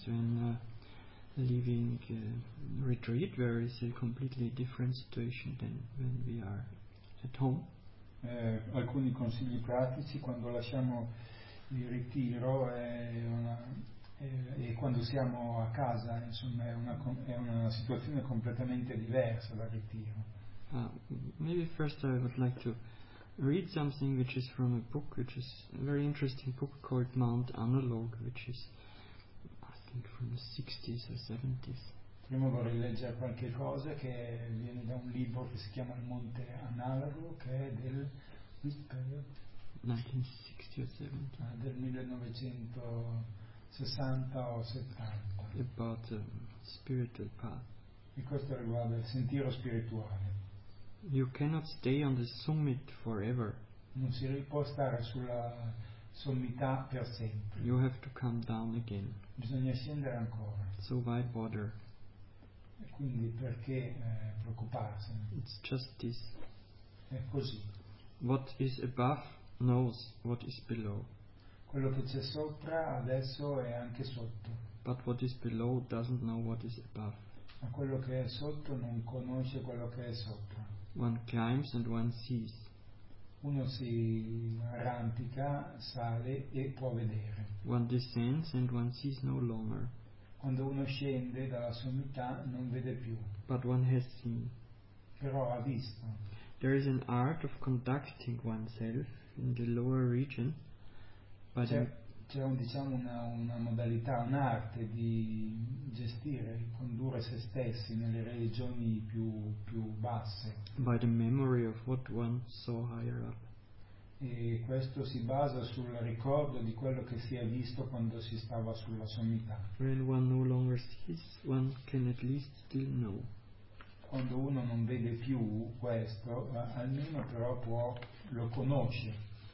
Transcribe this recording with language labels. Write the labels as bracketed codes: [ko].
[en] When leaving retreat, there is a completely different situation than when we are at home. [it] Alcuni consigli pratici quando lasciamo il ritiro e quando siamo a casa, insomma, è una situazione completamente diversa dal ritiro. [en] Maybe first I would like to read something which is from a book, which is a very interesting book called Mount Analog, which is, I think, from the 60s or 70s. [it] Prima vorrei leggere qualche cosa che viene da un libro che si chiama Il Monte Analogo, che è del 1960 o 70. [en] About the spiritual path. [it] E questo riguarda il sentiero spirituale. [en] You cannot stay on the summit forever. [it] Non si può stare sulla sommità per sempre. [en] You have to come down again. [it] Bisogna scendere ancora. [en] So why bother? [it] E quindi perché preoccuparsene? [en] It's just this. [it] È così. [en] What is above knows what is below. [it] Quello che c'è sopra adesso è anche sotto. [en] But what is below doesn't know what is above. [it] Ma quello che è sotto non conosce quello che è sotto. [en] One climbs and one sees. [it] Uno si arrampica, sale e può vedere. [en] One descends and one sees no longer. [it] Quando uno scende dalla sommità non vede più. [en] But one has seen. [it] Però ha visto. [en] There is an art of conducting oneself in the lower region. [it] C'è una modalità, un'arte di gestire, condurre se stessi nelle regioni più basse. [en] By the memory of what one saw higher up. [it] E questo si basa sul ricordo di quello che si è visto quando si stava sulla sommità. [en] When one no longer sees, one can at least still know. [it] Quando uno non vede più questo, almeno però può lo conosce.